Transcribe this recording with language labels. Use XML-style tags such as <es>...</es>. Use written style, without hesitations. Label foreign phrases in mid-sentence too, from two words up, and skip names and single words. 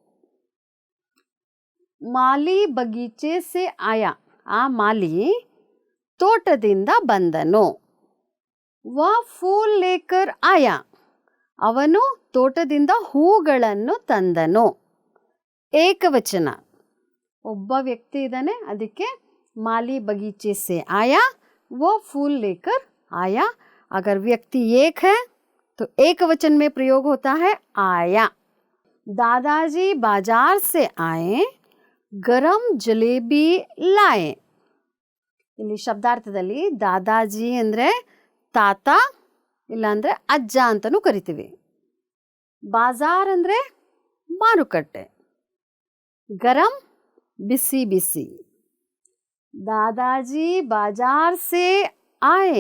<hi>माली बगीचे से आया,</hi> <kn>ಆ ಮಾಲಿ ತೋಟದಿಂದ ಬಂದನು.</kn> <hi>वह फूल लेकर आया,</hi> <kn>ಅವನು ತೋಟದಿಂದ ಹೂಗಳನ್ನು ತಂದನು. ಏಕವಚನ, ಒಬ್ಬ ವ್ಯಕ್ತಿ ಇದ್ದಾನೆ, ಅದಕ್ಕೆ</kn> <hi>माली बगीचे से आया वो फूल लेकर आया. अगर व्यक्ति एक है तो एक वचन में प्रयोग होता है आया. दादाजी बाजार से आए, गरम जलेबी लाए.</hi> <kn>ಇಲ್ಲಿ ಶಬ್ದಾರ್ಥದಲ್ಲಿ ದಾದಾಜಿ ಅಂದರೆ ತಾತ, ಇಲ್ಲಾಂದರೆ ಅಜ್ಜ ಅಂತಲೂ ಕರಿತೀವಿ. ಬಾಜಾರ್ ಅಂದರೆ ಮಾರುಕಟ್ಟೆ, ಗರಂ ಬಿಸಿ ಬಿಸಿ.</kn> <hi>दादाजी बाज़ार से आए.</hi>